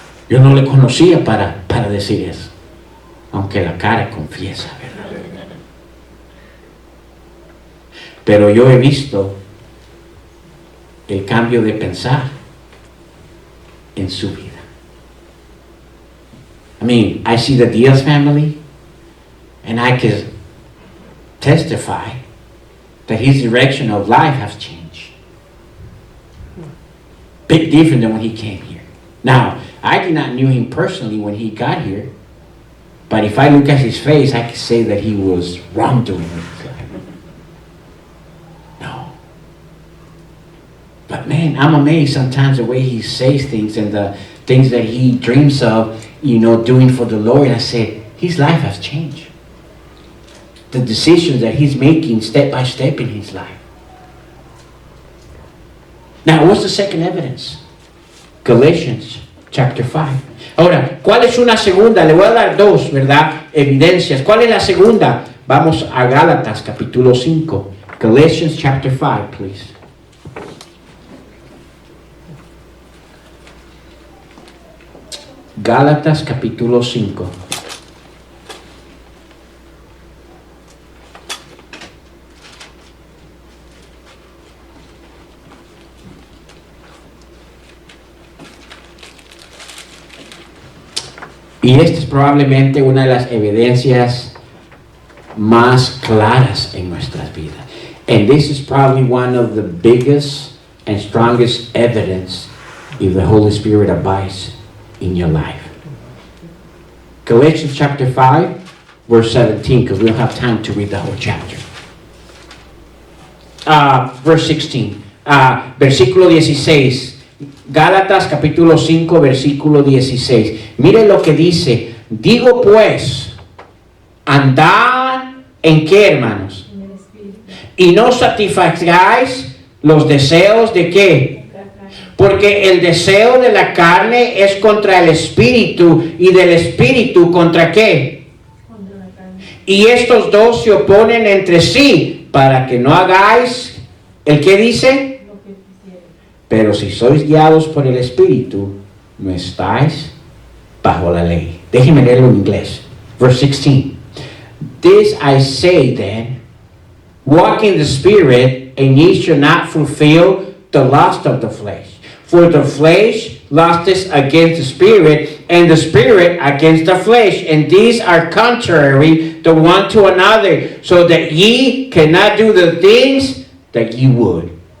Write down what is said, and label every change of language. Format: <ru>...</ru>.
<es>Yo no le conocía para decir eso, aunque la cara confiesa, ¿verdad? Pero yo he visto el cambio de pensar en su vida.</es> <en>I mean, I see the Diaz family, and I can testify that his direction of life has changed. Big different than when he came here. Now, I did not knew him personally when he got here, but if I look at his face, I can say that he was wrongdoing in his life. No. But man, I'm amazed sometimes the way he says things and the things that he dreams of, doing for the Lord. I said, his life has changed. The decisions that he's making step by step in his life. Now, what's the second evidence? Galatians chapter 5.</en> <es>Ahora, ¿cuál es una segunda? Le voy a dar dos, ¿verdad? Evidencias. ¿Cuál es la segunda? Vamos a Gálatas capítulo 5.</es> <en>Galatians chapter 5, please.</en> <es>Gálatas capítulo 5. Y esta es probablemente una de las evidencias más claras en nuestras vidas.</es> <en>And this is probably one of the biggest and strongest evidence if the Holy Spirit abides in your life. Galatians chapter 5, verse 17, because we don't have time to read the whole chapter. Verse 16,</en> <es>versículo 16. Gálatas capítulo 5, versículo 16. Miren lo que dice. Digo pues, andad en qué, hermanos, y no satisfagáis los deseos de qué. Porque el deseo de la carne es contra el espíritu, y del espíritu contra qué. Y estos dos se oponen entre sí, para que no hagáis el que dice. Pero si sois guiados por el espíritu, no estáis bajo la ley. Déjenme leerlo en inglés.</es> <en>Verse 16. This I say then, walk in the spirit, and ye shall not fulfill the lust of the flesh. For the flesh lusteth against the spirit, and the spirit against the flesh. And these are contrary the one to another, so that ye cannot do the things that ye would.</en>